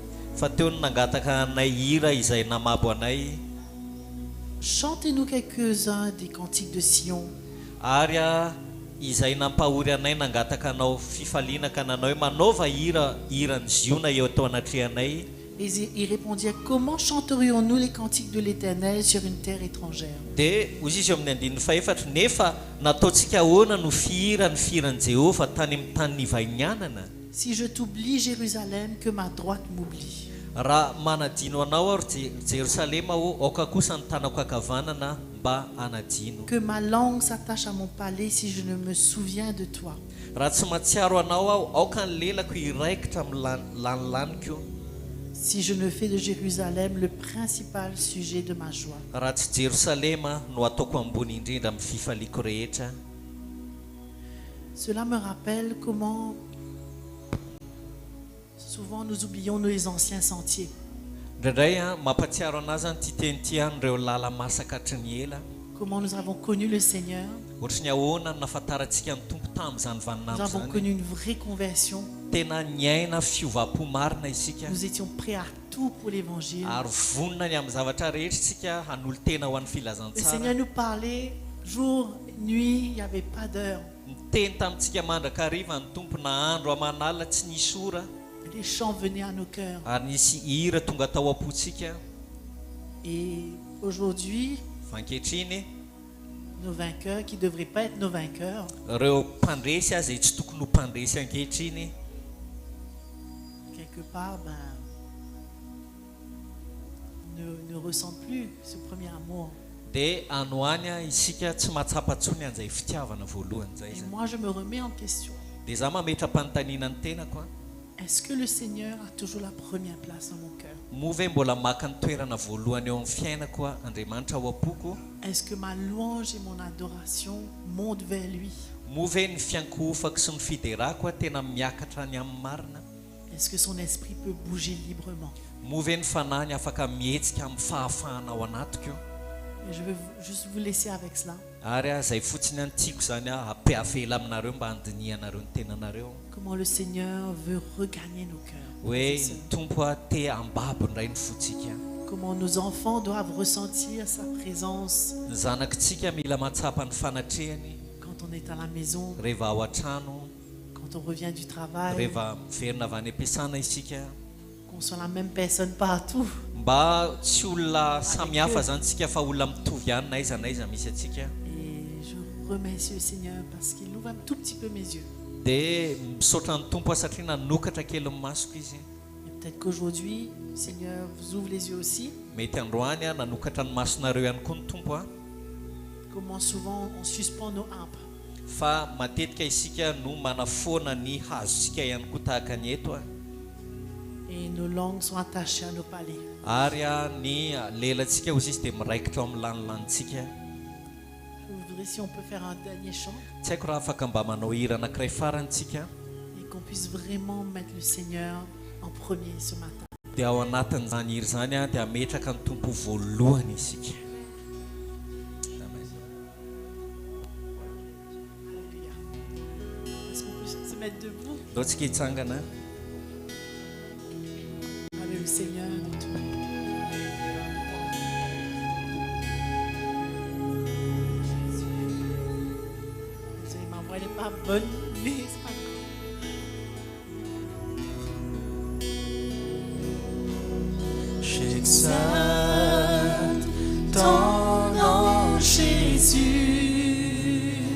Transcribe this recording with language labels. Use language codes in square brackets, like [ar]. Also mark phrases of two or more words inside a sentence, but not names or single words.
[fr] Chantez-nous quelques-uns des cantiques de Sion. Et Et ils répondirent, comment chanterions-nous les cantiques de l'Éternel sur une terre étrangère? [mg] Dia hozy izy eo amin'ny andininy faefatra, nefa nataontsika ahoana no fihira ny firan'i Jehova tany amin'ny tany nivahinianana? [fr] Si je t'oublie, Jérusalem, que ma droite m'oublie. [mg] Raha manadino anao aho Jerusalema aho, aoka kosa ny tanako ankavanana mba anadino. [fr] Que ma langue s'attache à mon palais si je ne me souviens de toi. [mg] Raha tsy mahatsiaro anao aho, aoka ny lelako hiraikitra amin'ny lanilaniko. [fr] Si je ne fais de Jérusalem le principal sujet de ma joie. [mg] Raha tsy Jerusalema no ataoko ambony indrindra amin'ny fifaliako rehetra. [fr] Cela me rappelle comment souvent nous oublions nos anciens sentiers. [mg] Indraindray mampatsiaro anazy ty teny ty ireo lala masaka hatry ela. [fr] Comment nous avons connu le Seigneur. [mg] Ohatry ny ahoana nafantarantsika ny tompo tamin'izany [fr] Nous [mg] vaninandro [fr] avons [mg] zany. [fr] connu une vraie conversion. [mg] Tena niaina fiovam-po marina isika. [fr] Nous étions prêts à tout pour l'évangile. [mg] Ary vonona ny amin'ny zavatra rehetra isika hanolo tena ho an'ny [fr] Le [mg] filazantsara. [fr] Seigneur nous parlait jour, nuit, il n'y avait pas d'heure. [mg] Niteny tamintsika mandrakariva ny tompo na andro aman'alina tsy nisy ora. [fr] Les chants venaient à nos cœurs. [mg] Ary nisy hira tonga tao am-pontsika. [fr] Et aujourd'hui, [mg] Ankehitriny [fr] nos vainqueurs, qui ne devraient pas être nos vainqueurs, [mg] ireo mpandresy azy tsy tokony ho mpandresy ankehitriny. [fr] quelque part, ne ressentent plus ce premier amour. [mg] Dia anoany isika tsy mahatsapatsony an'izay fitiavana voalohany zay [fr] Et [mg] zany. [fr] moi, je me remets en question. [mg] Dia za mametra-panontaniana ny tenako a. [fr] Est-ce que le Seigneur a toujours la première place dans mon cœur? [mg] Moa ve mbola maka ny toerana voalohany eo amin'ny fiainako a Andriamanitra ao am-poko? [fr] Est-ce que ma louange et mon adoration montent vers lui? [mg] Moa ve ny fiankohofako sy ny fiderako a tena miakatra any amin'ny marina? [fr] Est-ce que son esprit peut bouger librement? [mg] Moa ve ny fanahy afaka mihetsika amin'ny fahafahana ao anatiko? [fr] Et je vais juste vous laisser avec cela. [mg] Ary zay fotsiny any tiako zany ampiavela aminareo mba handinianareo ny tenanareo. [fr] Comment le Seigneur veut regagner nos cœurs. [mg] Hoe ny tompo a te ambabo indray ny fotsika. [fr] Comment nos enfants doivent ressentir sa présence [mg] Ny zanakitsika mila mahatsapa ny fanatrehany [fr] quand on est à la maison, [mg] rehefa ao an-trano, [fr] quand on revient du travail, [mg] rehefa miverina avy any am-piasana isika. [fr] qu'on soit la même personne partout. [mg] Mba tsy olona samihafa zany tsika fa olona mitovy ihany na aiza misy atsika. [fr] Et je remercie le Seigneur parce qu'il ouvre un tout petit peu mes yeux. [mg] Dia misaotra ny tompo satria nanokatra kely ny masoko izy. [fr] Et peut-être qu'aujourd'hui, le Seigneur vous ouvre les yeux aussi. [mg] Mety androany nanokatra ny masonareo ihany koa ny tompo a. [fr] Comment souvent on suspend nos harpes. [mg] Fa matetika isika no manafoana ny hazontsika ihany koa tahaka ny eto a. [fr] Et nos langues sont attachées à nos palais. [mg] Ary ny lelantsika ozy izy dia miraikitra ao amin'ny lanilanitsika. [fr] Je voudrais si on peut faire un dernier chant [mg] Tsy haiko raha afaka mba manao hira anankiray farantsika. [fr] et qu'on puisse vraiment mettre le Seigneur en premier ce matin. [mg] Dia ao anatin'izany hira zany a dia ametraka ny tompo voalohany isika. [fr] Alléluia. Est-ce qu'on peut se mettre debout? [mg] Ndao tsika hitsangana. [fr] Avec le Seigneur de tout. Désolée, ma voix n'est pas bonne, mais c'est pas grave. J'exalte ton nom, Jésus.